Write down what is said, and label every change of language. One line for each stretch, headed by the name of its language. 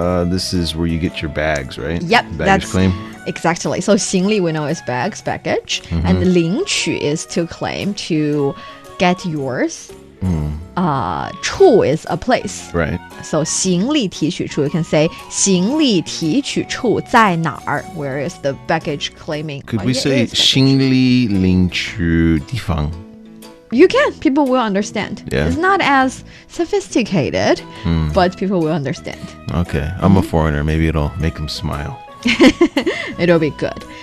English: This is where you get your bags, right? Yep. Baggage claim. Exactly. So 行李 we know is bags, baggage. And 领取 is to claim, to get yours. 处 is a place. Right.
Chinese: So 行李提取处,
English: you can say
Chinese: 行李提取处在哪儿?
English: Where is the baggage claiming? Could we say
Chinese: 行李领取地方?
English: You can. People will understand. Yeah. It's not as sophisticated, but people will understand. Okay. I'm a foreigner. Maybe it'll make them smile. It'll be good.